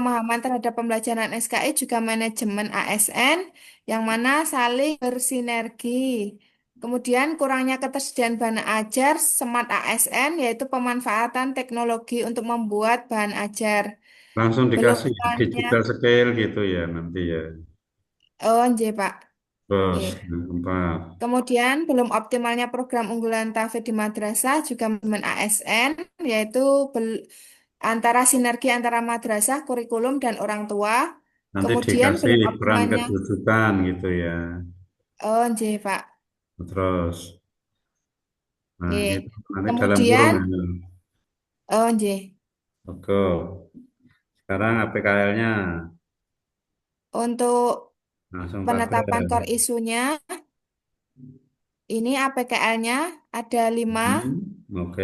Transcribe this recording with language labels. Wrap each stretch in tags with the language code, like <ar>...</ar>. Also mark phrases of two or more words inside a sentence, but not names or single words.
<id>pemahaman terhadap pembelajaran SKI juga manajemen ASN yang mana saling bersinergi. Kemudian kurangnya ketersediaan bahan ajar Smart ASN yaitu pemanfaatan teknologi untuk membuat bahan ajar. Langsung Belum dikasih jalannya.</id> <en>digital scale</en> <id>gitu ya nanti ya. Oh, nggih, Pak. Terus, Nggih. yang keempat. Kemudian belum optimalnya program unggulan TAFID di madrasah juga manajemen ASN yaitu antara sinergi antara madrasah, kurikulum dan orang tua. Nanti Kemudian dikasih belum peran optimalnya, kedudukan gitu ya. oh nggih, Pak. Terus, nah Nggih. itu nanti dalam kurung Kemudian, ya. oh nggih. Oke. Sekarang APKL-nya Untuk langsung penetapan tabel. core isunya, ini APKL-nya ada 5, Oke,</id>